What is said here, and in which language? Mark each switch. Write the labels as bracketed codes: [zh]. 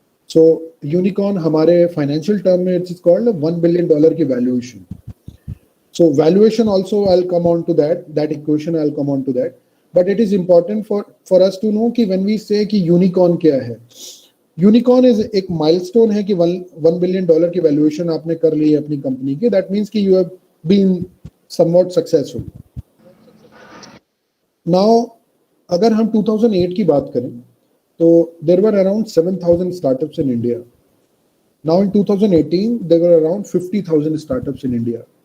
[en] so unicorn [hi] हमारे financial term में [en] It's called $1 billion की valuation. So valuation also I will come on to that equation, I will come on to that. But it is important for us to know कि when we say कि unicorn [hi] क्या है. [en] Unicorn is [hi] एक milestone है कि $1 billion की valuation आपने कर ली है अपनी कंपनी की. [en] That means कि you have been somewhat successful. Now [hi] अगर हम 2008 की बात करें तो [en] there were around 7,000 startups in India. Now in 2018 there were around 50,000 startups in India.